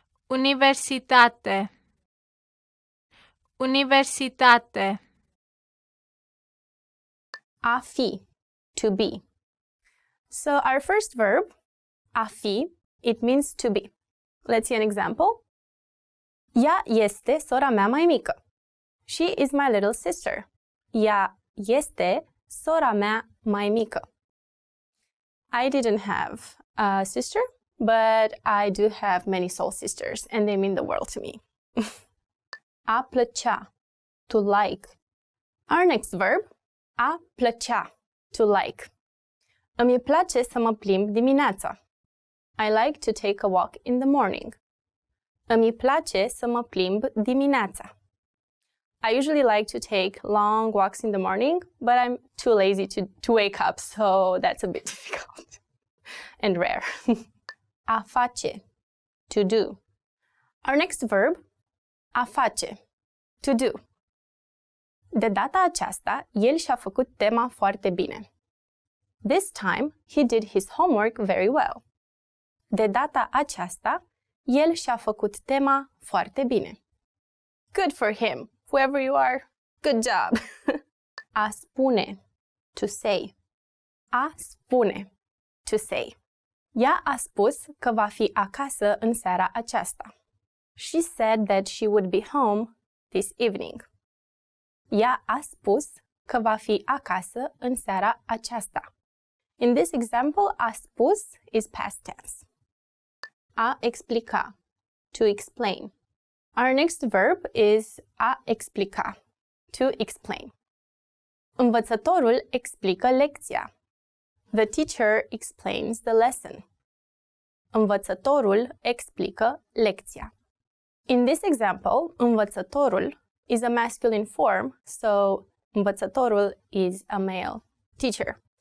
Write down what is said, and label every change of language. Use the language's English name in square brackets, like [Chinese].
[Romanian] Universitate, universitate. [English] A fi, to be. So our first verb, a fi, it means to be. Let's see an example. [Romanian] Ea este sora mea mai mică. [English] She is my little sister. [Romanian] Ea este sora mea mai mică. [English] I didn't have a sister, but I do have many soul sisters, and they mean the world to me. A plăcea, to like. Our next verb, a plăcea, to like. [Romanian] Îmi place să mă plimb dimineața. [English] I like to take a walk in the morning. [Romanian] Îmi place să mă plimb dimineața. [English] I usually like to take long walks in the morning, but I'm too lazy to wake up, so that's a bit difficult and rare. A face, to do. Our next verb, a face, to do. [Romanian] De data aceasta, el și-a făcut tema foarte bine. [English] This time, he did his homework very well. [Romanian] De data aceasta, el și-a făcut tema foarte bine. [English] Good for him, whoever you are. Good job. A spune, to say. A spune, to say. [Romanian] Ea a spus că va fi acasă în seara aceasta. [English] She said that she would be home this evening. [Romanian] Ea a spus că va fi acasă în seara aceasta. [English] In this example, a spus is past tense. A explica, to explain. Our next verb is a explica, to explain. [Romanian] Învățătorul explică lecția. [English] The teacher explains the lesson. [Romanian] Învățătorul explică lecția. [English] In this example, învățătorul is a masculine form, so învățătorul is a male teacher.